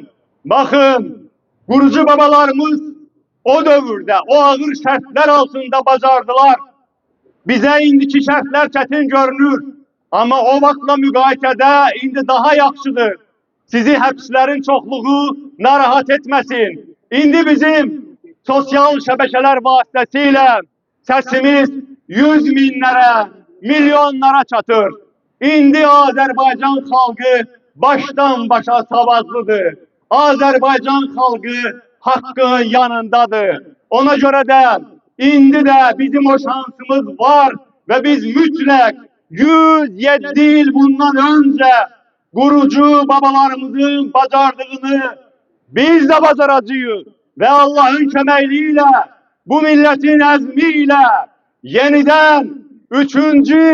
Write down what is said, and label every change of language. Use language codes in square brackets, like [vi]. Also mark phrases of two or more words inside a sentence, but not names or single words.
[tr] Bakın, kurucu babalarımız o dövrde, o ağır şartlar altında bacardılar. Bize indiki şartlar çetin görünür. [az] Ama o vaxtla müqayisədə indi daha yaxşıdır. Sizi həbslərin çoxluğu narahat etməsin. İndi bizim sosyal şəbəkələr vasitəsilə səsimiz 100 minlərə, milyonlara çatır. İndi Azərbaycan xalqı başdan başa savazlıdır. Azərbaycan xalqı haqqın yanındadır. [tr] Ona göre de indi de bizim o şansımız var ve biz mütləq 107 yıl bundan önce kurucu babalarımızın bacardığını biz de bacaracağız. Ve Allah'ın köməkliğiyle, bu milletin əzmiyle yeniden 3.